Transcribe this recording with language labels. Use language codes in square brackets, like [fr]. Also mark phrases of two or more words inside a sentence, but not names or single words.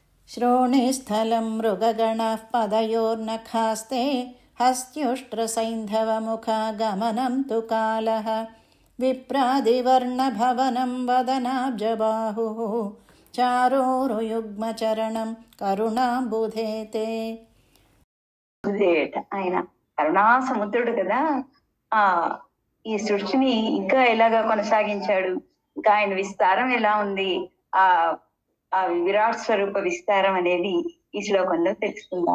[sa] श्रोणीस्थलं मृगगणः पदयोर्नखास्ते हस्त्युष्ट्रसैन्धवमुखागमनं तु कालः विप्रादिवर्णभवनं वदनाब्जबाहुः चारोरुयुग्मचरणं కరుణాంబుధేతే. [te] ఆయన కరుణా సముద్రుడు కదా. ఈ సృష్టిని ఇంకా ఎలాగా కొనసాగించాడు, ఇంకా ఆయన విస్తారం ఎలా ఉంది, ఆ విరాట్ స్వరూప విస్తారం అనేది ఈ శ్లోకంలో తెలుసుకుందాం.